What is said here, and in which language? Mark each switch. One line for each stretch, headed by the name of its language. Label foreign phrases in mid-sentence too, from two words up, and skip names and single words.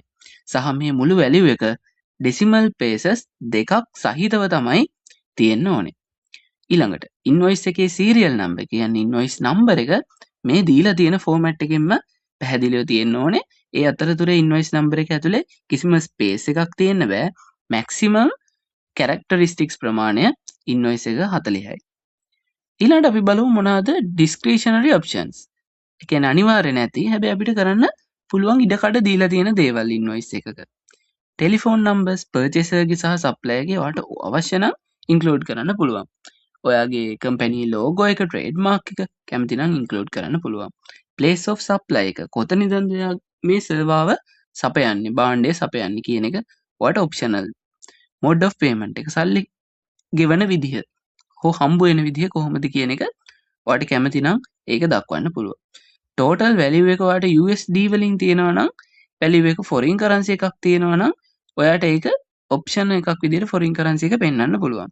Sinhala: සහ මේ මුළු value එක decimal places දෙකක් සහිතව තමයි තියෙන්න ඕනේ. ඊළඟට invoice එකේ
English: serial number
Sinhala: කියන්නේ
English: invoice number
Sinhala: එක මේ දීලා තියෙන format එකෙන්ම පැහැදිලිව තියෙන්න ඕනේ. ඒ අතරතුර
English: invoice number
Sinhala: එක ඇතුලේ කිසිම space එකක් තියෙන්න බෑ.
English: maximum characteristics
Sinhala: ප්‍රමාණය invoice එක 40යි. ඊළඟට අපි බලමු මොනවාද
English: discretionary options.
Sinhala: ඒ කියන්නේ අනිවාර්ය නැති හැබැයි අපිට කරන්න පුළුවන් ඉඩකඩ දීලා තියෙන දේවල් invoice එකක.
English: telephone numbers
Sinhala: purchaser ගේ සහ supplier ගේ ඔයාලට අවශ්‍ය නම් include කරන්න පුළුවන්. ඔයාගේ
English: company logo
Sinhala: එක trademark එක කැමති නම් include කරන්න පුළුවන්.
English: place of supply
Sinhala: එක කොතනින්ද මේ සර්වාව සපයන්නේ භාණ්ඩය සපයන්නේ කියන එක ඔයාලට optional.
English: mode of payment
Sinhala: එක සල්ලි ගෙවන විදිහ හෝ හම්බ වෙන විදිහ කොහොමද කියන එක ඔයාලට කැමති නම් ඒක දක්වන්න පුළුවන්.
English: total value
Sinhala: එක ඔයාලට USD වලින් තියෙනවා නම් value එක
English: foreign currency
Sinhala: එකක් තියෙනවා නම් ඔයාට ඒක ඔප්ෂන් එකක් විදිහට
English: foreign currency
Sinhala: එක පෙන්වන්න පුළුවන්.